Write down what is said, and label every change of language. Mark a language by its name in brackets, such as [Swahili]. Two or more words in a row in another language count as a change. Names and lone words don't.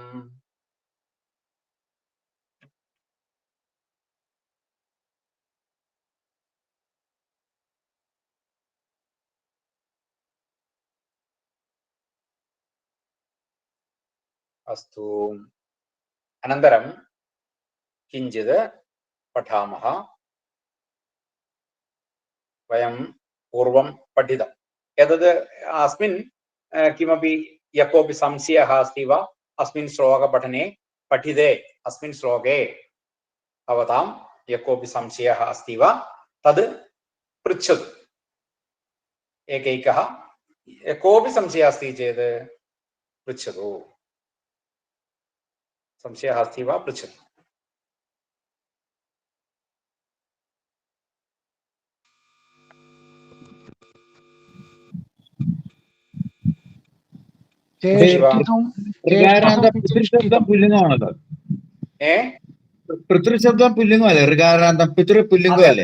[Sanskrit] अस्तु. अनन्तरं किञ्चित् पठामः. वयं पूर्वं पठितम् एतत् अस्मिन् किमपि യः कोऽपि संशयः अस्ति वा अस्मिन् श्लोकपठने पठिते अस्मिन् श्लोके भवतां यः कोऽपि संशयः अस्ति वा तद् पृच्छतु एकैकः कोऽपि संशयः अस्ति चेत् पृच्छतु संशयः अस्ति वा पृच्छतु [Malayalam] പിതൃശബ്ദം പുല്ലിംഗമാണല്ലോ. പിതൃശബ്ദം പുല്ലിംഗമല്ലേ? ഋകാരാന്തം പിതൃ പുല്ലിംഗമല്ലേ?